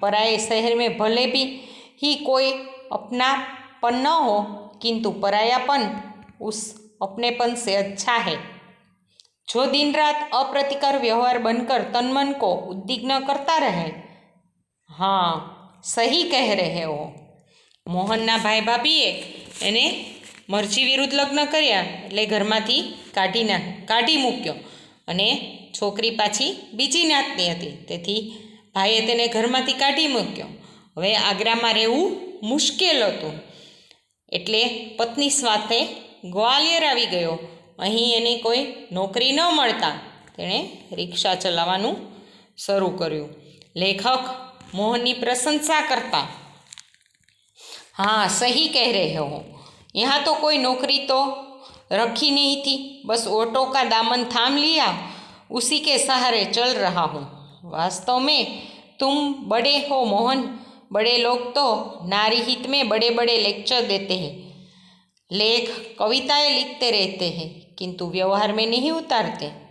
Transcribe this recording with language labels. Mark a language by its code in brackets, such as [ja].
[hi] पराए शहर में भले भी ही कोई अपनापन न हो, किंतु परायापन उस अपनेपन से अच्छा है जो दिन रात अप्रतिकर व्यवहार बनकर तन मन को उद्विग्न करता रहे। हाँ, सही कह रहे हो। [gu] મોહનના ભાઈ ભાભીએ એને મરજી વિરુદ્ધ લગ્ન કર્યા એટલે ઘરમાંથી કાઢી મૂક્યો અને છોકરી પાછી બીજી નાતની હતી, તેથી ભાઈએ તેને ઘરમાંથી કાઢી મૂક્યો। હવે આગ્રામાં રહેવું મુશ્કેલ હતું એટલે પત્ની સાથે ગ્વાલિયર આવી ગયો। અહીં એને કોઈ નોકરી ન મળતા તેણે રિક્ષા ચલાવવાનું શરૂ કર્યું। લેખક મોહનની પ્રશંસા કરતા, [hi] हाँ सही कह रहे हो, यहाँ तो कोई नौकरी तो रखी नहीं थी, बस ऑटो का दामन थाम लिया, उसी के सहारे चल रहा हूँ। वास्तव में तुम बड़े हो मोहन। बड़े लोग तो नारी हित में बड़े बड़े लेक्चर देते हैं, लेख कविताएं लिखते रहते हैं, किंतु व्यवहार में नहीं उतारते।